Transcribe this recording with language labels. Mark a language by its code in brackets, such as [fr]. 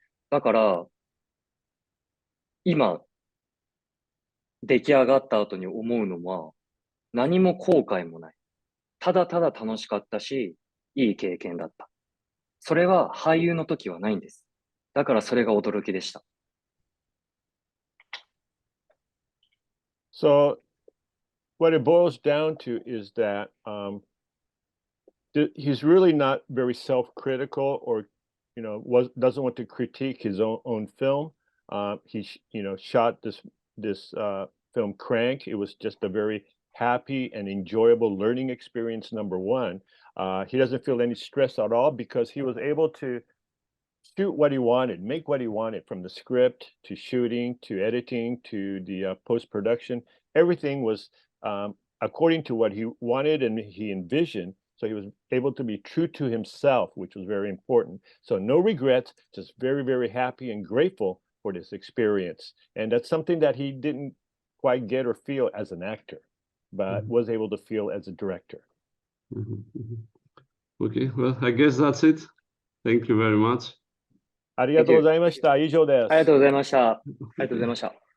[ja] だから今出来上がった後に思うのは何も後悔もない。ただただ楽しかったし、いい経験だった。それは俳優の時はないんです。だからそれが驚きでした。 [en] So what it boils down to is that he's really not very self-critical, or doesn't want to critique his own film. He shot this film Crank. It was just a very happy and enjoyable learning experience. Number one, he doesn't feel any stress at all because he was able to shoot what he wanted, make what he wanted, from the script to shooting to editing to the post-production. Everything was according to what he wanted and he envisioned. So he was able to be true to himself, which was very important. So no regrets, just very, very happy and grateful for this experience. And that's something that he didn't quite get or feel as an actor, but was able to feel as a director. Okay, well, I guess that's it. Thank you very much. [ja] ありがとうございました。以上です。ありがとうございました。ありがとうございました。